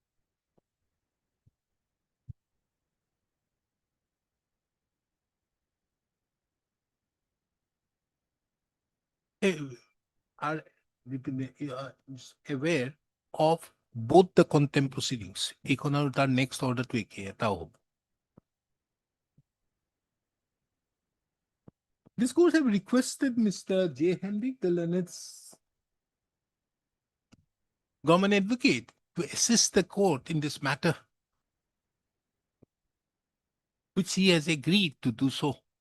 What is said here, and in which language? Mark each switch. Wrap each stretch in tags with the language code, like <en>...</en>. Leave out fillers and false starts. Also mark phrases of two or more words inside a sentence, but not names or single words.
<en>Are aware of both the contempt proceedings.</en> <as>এখন আৰু তাৰ</as> <en>next order</en> <as>to একে এটাও হ'ব।</as> <en>This court have requested Mr. J. Hendrik, the learned government advocate, to assist the court in this matter, which he has agreed to do so.</en>